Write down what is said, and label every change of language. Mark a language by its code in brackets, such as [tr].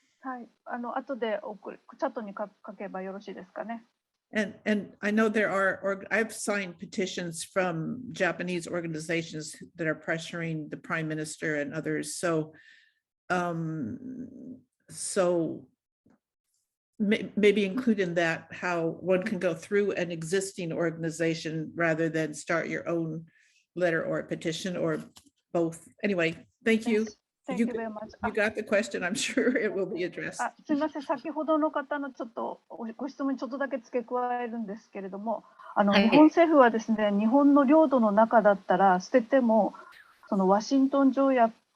[ja] はい、後でチャットに書けばよろしいですかね。 [en] And I know there are, I've signed petitions from Japanese organizations that are pressuring the Prime Minister and others. So, maybe include in that how one can go through an existing organization rather than start your own letter or a petition or both. Anyway, thank you. Thank you very much. You got the question. I'm sure it will be addressed. [ja] すみません、先ほどの方のちょっとご質問にちょっとだけ付け加えるんですけれども、日本政府はですね、日本の領土の中だったら捨てても、そのワシントン条約